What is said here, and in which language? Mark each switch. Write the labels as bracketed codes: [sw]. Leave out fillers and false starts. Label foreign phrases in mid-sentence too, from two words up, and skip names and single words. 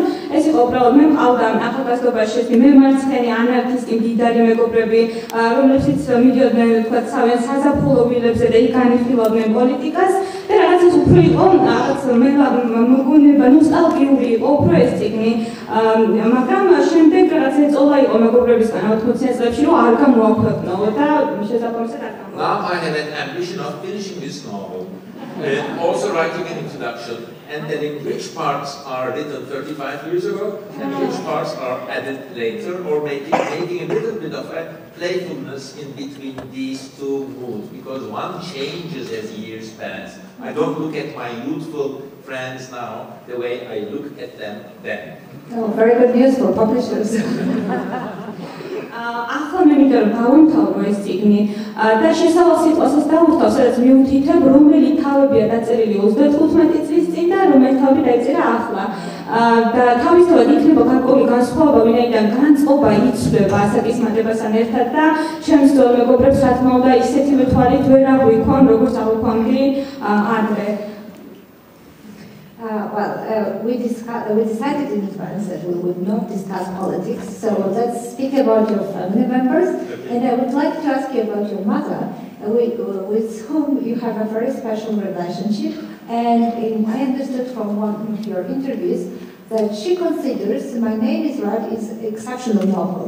[ka] ეს იყო უბრალოდ მე მყავდა ახალგაზრდობაში მემარცხენე ანარქისტი მდიდარი მეგობრები, რომლებიც მიდიოდნენ თქვა თავიანთ საზაფხულო ვილებზე და იქ განიხილავდნენ პოლიტიკას და რაღაცას უფრო იყო რაღაც მოგონება ნოსტალგიური იყო უფრო ეს წიგნი, მაგრამ შემდეგ რაღაც ეწოლა იყო მეგობრებისგან 80-იან წლებში რომ არ გამოაქვეყნო და შესაბამისად არ გამოაქვეყნო. [en] Now I have an ambition of finishing this novel, also writing an introduction and telling which parts are written 35 years ago and which parts are added later, or making a little bit of a playfulness in between these two moods, because one changes as years pass. I don't look at my youthful friends now the way I look at them then. Oh, very good news for publishers. [ka] ახლა მე მინდა რომ დავამთავრო ეს წიგნი და შესავალ სიტყვასაც დავუხტავ, სადაც მიუთითებ, რომელი თავებია დაწერილი 35 წლის წინ და რომელი თავი დაიწერა ახლა. და თავისთავად იქნება გარკვეული განსხვავება, ვინაიდან განწყობა იცვლება ასაკისმადებასთან ერთად და ჩემს მეგობრებს რა თქმა უნდა ისეთივე თვალით ვერ აღვიქვამ, როგორც აღვიქვამდი ადრე. [en] We decided in advance that we would not discuss politics, so let's speak about your family members. And I would like to ask you about your mother, with whom you have a very special relationship. And I understood from one of your interviews that she considers My Name is Red is exceptional novels.